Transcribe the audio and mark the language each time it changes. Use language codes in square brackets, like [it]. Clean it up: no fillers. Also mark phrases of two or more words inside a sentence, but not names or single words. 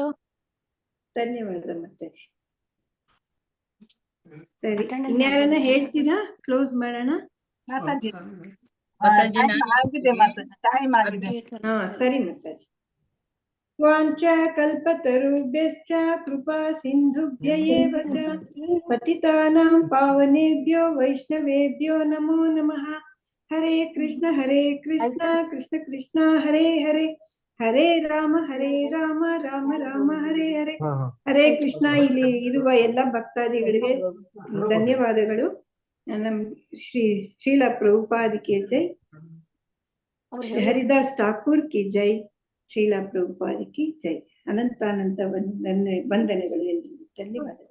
[kn] ಧನ್ಯವಾದ ಮಾತಾಜಿ. ಸರಿ, ಇನ್ಯಾರನ್ನ ಹೇಳ್ತೀರಾ? ಕ್ಲೋಸ್ ಮಾಡೋಣ ಮಾತಾಜಿ. ಆಗಿದೆ ಮಾತಾಜಿ, ಟೈಮ್ ಆಗಿದೆ. ಸರಿ ಮಾತಾಜಿ. [sa] ವಾಂಚ ಕಲ್ಪತರುಭ್ಯಶ್ಚ ಕೃಪಾ ಸಿಂಧುಭ್ಯ ಏವ ಚ ಪತಿತಾನಾಂ ಪಾವನೇಭ್ಯೋ ವೈಷ್ಣವೇಭ್ಯೋ ನಮೋ ನಮಃ. ಹರೇ ಕೃಷ್ಣ ಕೃಷ್ಣ ಕೃಷ್ಣ ಹರೇ ಹರೇ ಹರೇ ರಾಮ ರಾಮ ರಾಮ ಹರೇ ಹರೇ. ಹರೇ ಕೃಷ್ಣ. [kn] ಇಲ್ಲಿ ಇರುವ ಎಲ್ಲ ಭಕ್ತಾದಿಗಳಿಗೆ ಧನ್ಯವಾದಗಳು. ನಮ್ಮ ಶ್ರೀಲ ಪ್ರಭುಪಾದಿಕೆ ಜೈ. [hi] श्री हरिदास ठाकुर की जय, श्रीला प्रभुपाद की जय. [kn] ಅನಂತಾನಂತ ವಂದನೆಗಳು ಎಲ್ರಿಗೂ. ಧನ್ಯವಾದ.